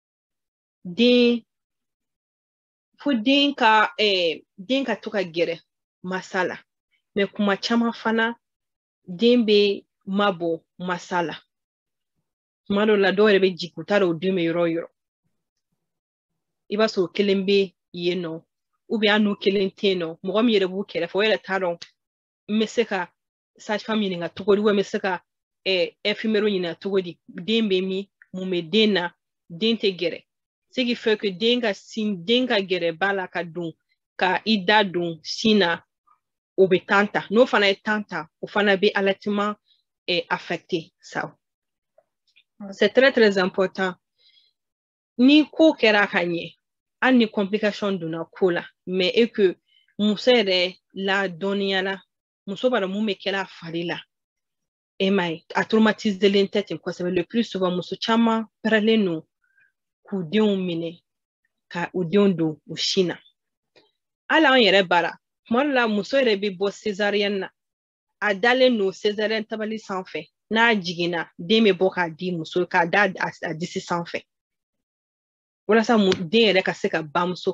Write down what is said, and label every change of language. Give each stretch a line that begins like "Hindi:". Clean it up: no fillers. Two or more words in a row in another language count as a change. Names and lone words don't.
Bambara: fo den ka to ka gɛrɛ masa la mais kuma caman fana den bɛ mabɔ masa la kuma dɔw la dɔw yɛrɛ bɛ jigin u t'a dɔn o den bɛ yɔrɔ o yɔrɔ i b'a sɔrɔ kelen bɛ yen nɔ
French: ou bien
Bambara: an n'u kelen tɛ yen nɔ mɔgɔ min yɛrɛ b'u kɛrɛfɛ o yɛrɛ t'a dɔn n bɛ se ka sage-femme ɲininka cogo di
French: ou bien
Bambara: n bɛ se ka infirmière ɲininka cogo di den bɛ min mun bɛ den na den tɛ gɛrɛ
French: ce qui fait que
Bambara: den ka gɛrɛ ba la ka i da don sin na o bɛ temps ta n'o fana ye temps ta o fana bɛ
French: allaitement affecté ça c'est très très
Bambara: important ni ko kɛra ka ɲɛ hali ni complication donna ko la
French: mais que
Bambara: muso yɛrɛ la dɔnniyala muso b'a dɔn mun bɛ kɛra a fari la e ma ye a traumatiselen tɛ ten kosɛbɛ
French: le plus souvent
Bambara: muso caman pɛrɛlen don k'u denw minɛ ka u denw don u sin na hali an yɛrɛ bara kuma dɔ la muso yɛrɛ bɛ bɔ césarienne na a dalen don césarienne tabali sanfɛ n'a jiginna den bɛ bɔ k'a di muso k'a da a disi sanfɛ walasa den yɛrɛ ka se ka bamuso